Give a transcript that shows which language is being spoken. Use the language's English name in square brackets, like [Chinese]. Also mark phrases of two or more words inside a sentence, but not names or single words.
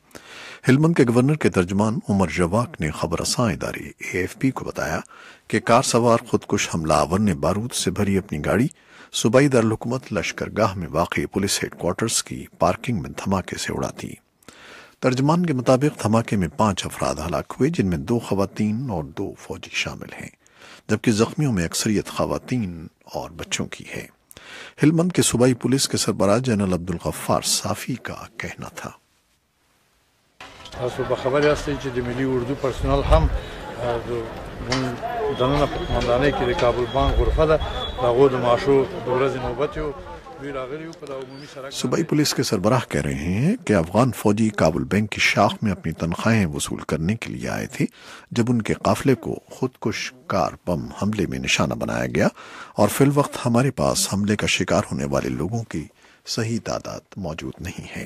[Urdu] ہلمند کے گورنر کے ترجمان عمر جواق نے خبر رساں ادارے AFP کو بتایا کہ کار سوار خودکش حملہ آور نے بارود سے بھری اپنی گاڑی صوبائی دارالحکومت لشکرگاہ میں واقع پولیس ہیڈ کوارٹرز کی پارکنگ میں دھماکے سے اڑا دی۔ ترجمان کے مطابق دھماکے میں 5 افراد ہلاک ہوئے، جن میں 2 خواتین اور 2 فوجی شامل ہیں، جبکہ زخمیوں میں اکثریت خواتین اور بچوں کی ہے۔ ہلمند کے صوبائی پولیس کے سربراہ جنرل عبدالغفار صافی کا کہنا تھا، [Pashto] تاسو به خبر یاستئ چې د ملي اردو پرسنل هم دننه په قومندانۍ کې د کابل بانک غرفه ده، د هغو د معاشو د ورځې نوبت یو دوی راغلي وو په عمومي سړک۔ [Urdu] صوبائی پولیس کے سربراہ کہہ رہے ہیں کہ افغان فوجی کابل بینک کی شاخ میں اپنی تنخواہیں وصول کرنے کے لیے آئے تھے جب ان کے قافلے کو خودکش کار بم حملے میں نشانہ بنایا گیا، اور فی الوقت ہمارے پاس حملے کا شکار ہونے والے لوگوں کی صحیح تعداد موجود نہیں ہے۔